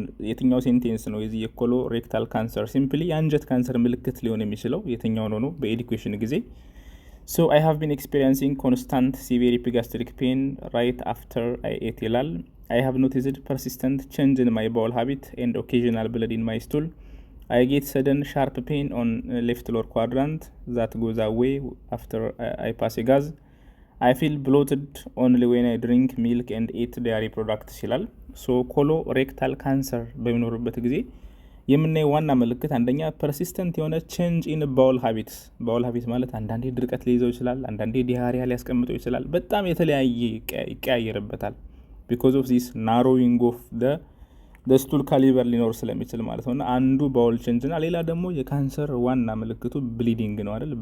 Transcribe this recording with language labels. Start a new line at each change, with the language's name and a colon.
Amharic: የትኛው ሴንቴንስ ነው የዚህ የኮሎሬክታል ካንሰር ሲምፕሊ የአንጀት ካንሰር ምልክት ሊሆን የሚችለው የትኛው ነው በኤዱኬሽን ጊዜ
English: So I have been experiencing constant severe epigastric pain right after I ate
Amharic: ይላል።
English: I have noticed persistent change in my bowel habit and occasional blood in my stool. I get sudden sharp pain on left lower quadrant that goes away after I pass a gas. I feel bloated only when I drink milk and eat dairy products
Amharic: ይላል። So colorectal cancer በሚኖርበት ጊዜ የምናየው ዋና ምልክት አንደኛ ፐርሲስተንት የሆነ ቼንጅ ኢን ባውል ሃቢትስ። ባውል ሃቢት ማለት አንዳንዴ ድርቀት ሊይዘው ይችላል፣ አንዳንዴ ዲያሪያ ሊያስቀምጠው ይችላል። በጣም የተለያየ ይቀያየርበታል። ቢኮዝ ኦፍ ዚስ ናሮዊንግ ኦፍ ደ ስቱል ካሊበር ሊኖር ስለሚችል ማለት ነውና አንዱ ባውል ቼንጅ እና ሌላ ደግሞ የካንሰር ዋና ምልክቱ ብሊዲንግ ነው አይደል?